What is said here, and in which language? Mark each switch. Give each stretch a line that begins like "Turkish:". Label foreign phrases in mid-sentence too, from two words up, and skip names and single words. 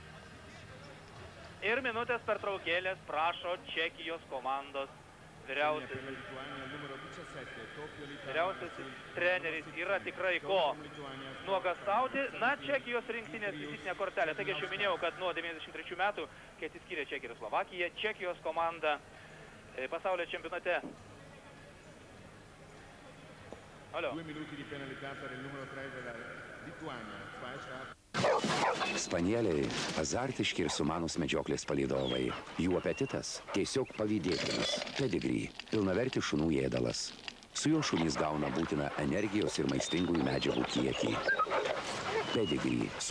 Lithuanian: Ir minutės pertraukėlės prašo Čekijos komandos vyriausiasis treneris. Yra tikrai ko nuogąstauti. Na, Čekijos rinktinės vizitinė kortelė. Taigi aš jau minėjau, kad nuo 93 metų, kai atsiskyrė Čekija ir Slovakija, Čekijos komanda pasaulio čempionate. Alio.
Italian: 2 minuti di penalità per il numero 3 della Lituania.
Lithuanian: Spanieliai – azartiški ir sumanus medžioklės palydovai. Jų apetitas tiesiog pavydėtinas. Pedigree – pilnavertis šunų ėdalas. Su juo šunys gauna būtiną energijos ir maistingųjų medžiagų kiekį. Pedigree –